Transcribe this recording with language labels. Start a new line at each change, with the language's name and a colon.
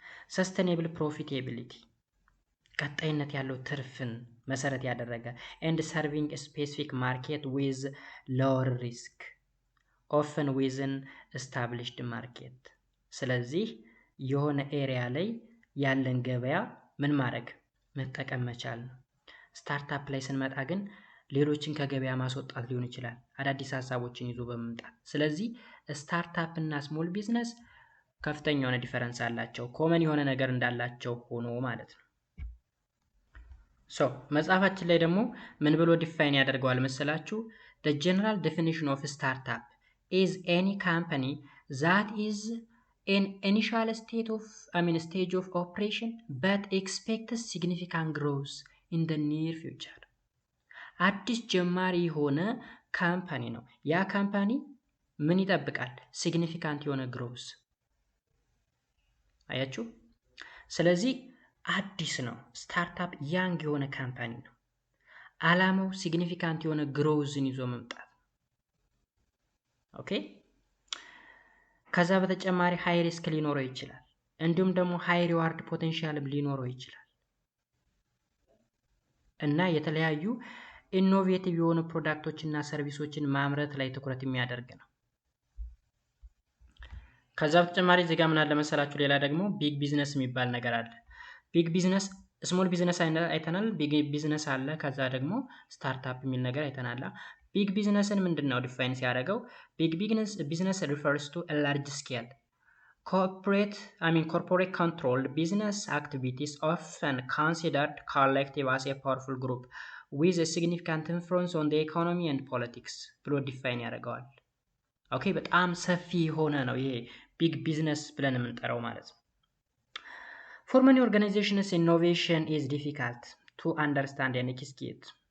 Amharic: ሰስቴኔብል ፕሮፊቴቢሊቲ፣ ቀጣይነት ያለው ትርፍን መሰረት ያደረገ
English: ኤንድ ሰርቪንግ ስፔሲፊክ ማርኬት ዊዝ ሎወር ሪስክ ኦፍን ዊዝን ኤስታብሊሽድ ማርኬት።
Amharic: ስለዚህ የሆነ ኤሪያ ላይ ያለን ገበያ ምን ማድረግ መጠቀም መቻል ነው። ስታርታፕ ላይ ስንመጣ ግን ሌሎችን ከገበያ ማስወጣት ሊሆን ይችላል፣ አዳዲስ ሀሳቦችን ይዞ በመምጣት። ስለዚህ ስታርታፕ እና ስሞል ቢዝነስ ከፍተኛ የሆነ ዲፈረንስ አላቸው፣ ኮመን የሆነ ነገር እንዳላቸው ሆኖ ማለት ነው። መጽሐፋችን ላይ ደግሞ ምን ብሎ ዲፋይን ያደርገዋል መሰላችሁ?
English: the general definition of startup is any company that is in initial stage of operation but expects significant growth in the near future.
Amharic: አዲስ ጀማሪ የሆነ ካምፓኒ ነው። ያ ካምፓኒ ምን ይጠብቃል? ሲግኒፊካንት የሆነ ግሮዝ። አያችሁ? ስለዚህ አዲስ ነው። ስታርታፕ ያንግ የሆነ ካምፓኒ ነው። አላማው ሲግኒፊካንት የሆነ ግሮዝን ይዞ መምጣት። ኦኬ። ከዛ በተጨማሪ ሃይ ሪስክ ሊኖረው ይችላል፣ እንዲሁም ደግሞ ሃይ ሪዋርድ ፖቴንሻልም ሊኖረው ይችላል እና የተለያዩ ኢኖቬቲቭ የሆኑ ፕሮዳክቶችና ሰርቪሶችን ማምረት ላይ ትኩረት የሚያደርግ ነው። ከዛ በተጨማሪ እዚህ ጋር ምን አለ መሰላችሁ? ሌላ ደግሞ ቢግ ቢዝነስ የሚባል ነገር አለ። ቢግ ቢዝነስ ስሞል ቢዝነስ አይተናል። ቢግ ቢዝነስ አለ። ከዛ ደግሞ ስታርታፕ የሚል ነገር አይተናል። ቢግ ቢዝነስን ምንድነው ዲፋይን ሲያደርገው?
English: ቢግ ቢዝነስ ሪፈርስ ቱ a large scale corporate controlled business activities often considered collective as a powerful group with a significant influence on the economy and politics
Amharic: ብሎ ዲፋይን ያደርገዋል። ኦኬ በጣም ሰፊ የሆነ ነው ይሄ ቢግ ቢዝነስ ብለን የምንጠራው ማለት ነው።
English: For many organizations, innovation is difficult to understand and execute.